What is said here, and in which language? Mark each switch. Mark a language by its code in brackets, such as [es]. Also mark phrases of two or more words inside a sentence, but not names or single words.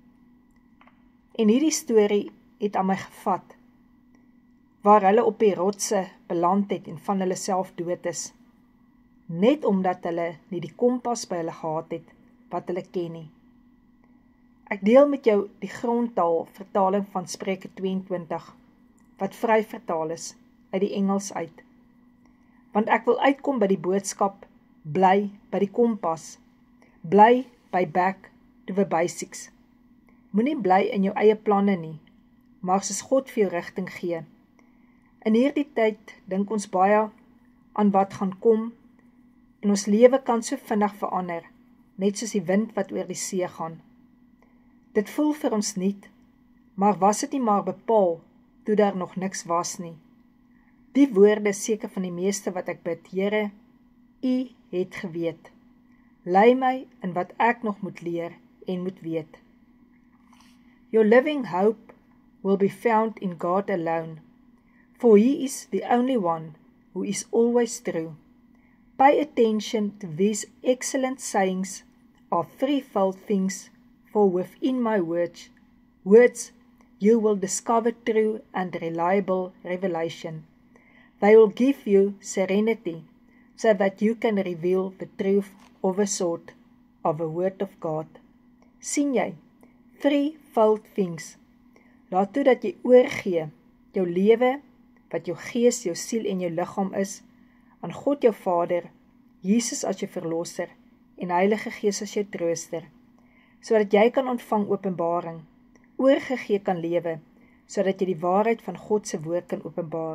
[af] En hierdie storie het aan my gevat, waar hulle op die rotse beland het en van hulle self dood is, net omdat hulle nie die kompas by hulle gehad het, wat hulle ken nie. Ek deel met jou die grondtaal vertaling van Spreuke 22, wat vry vertaal is, uit die Engels uit. Want ek wil uitkom by die boodskap, bly by die kompas, bly by [en] back to the basics. [af] Moenie bly in jou eie planne nie, maar soos God vir jou rigting gee. In hierdie tyd dink ons baie aan wat gaan kom, en ons lewe kan so vinnig verander, net soos die wind wat oor die see gaan. Dit voel vir ons niet, maar was dit nie maar bepaal, toe daar nog niks was nie. Die woorde is seker van die meeste wat ek bid, Here, U het geweet. Lei my in wat ek nog moet leer en moet weet. [en] Your living hope will be found in God alone, for He is the only one who is always true. Pay attention to these excellent sayings of threefold things, for within my words you will discover true and reliable revelation. They will give you serenity, so that you can reveal the truth of a sort of a word of God. [af] Sien jy, [en] threefold things. [af] Laat toe dat jy oorgee, jou lewe, wat jou gees, jou siel en jou liggaam is, aan God jou Vader, Jesus as jou verlosser, en Heilige Gees as jou trooster, sodat jy kan ontvang openbaring, oorgegee kan lewe, sodat jy die waarheid van God se woord kan openbaar.